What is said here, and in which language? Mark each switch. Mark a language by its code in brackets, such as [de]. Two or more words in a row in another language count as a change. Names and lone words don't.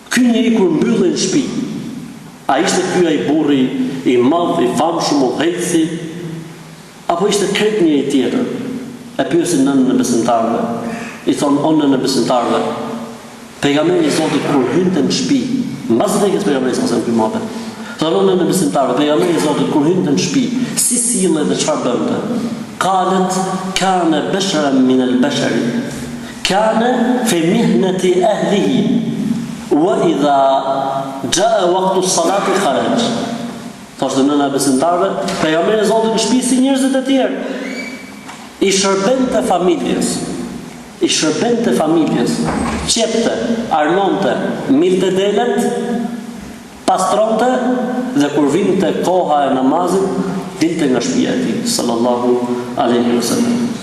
[sq] Ky njeri kur mbyllej në shtëpi, a ishte ky ai burri I madh, I famshëm, udhëheqësi, apo ishte krejt njëri tjetër? E pyesin nënën e besimtarëve. I thon o nënën e besimtarëve, pejgamberi I Zotit kur hynte në shtëpi, mbas vdekjes pejgamberit [ar] صلى الله عليه وسلم, [sq] thonë nënën e besimtarëve, pejgamberi I Zotit kur hynte në shtëpi, si sillej dhe çfarë bënte? [ar] قالت كان بشرا من البشر كان في مهنة أهله وإذا جاء وقت الصلاة خرج. [sq] Thoshte nëna e besimtarëve, pejgamberi I Zotit në shtëpi si njerëzit e tjerë. I shërbente familjes, qepte, armonte, milte delet, pastronte dhe kur vinte koha e namazit dilte nga shtëpia e tij [ar] صلى الله عليه وسلم.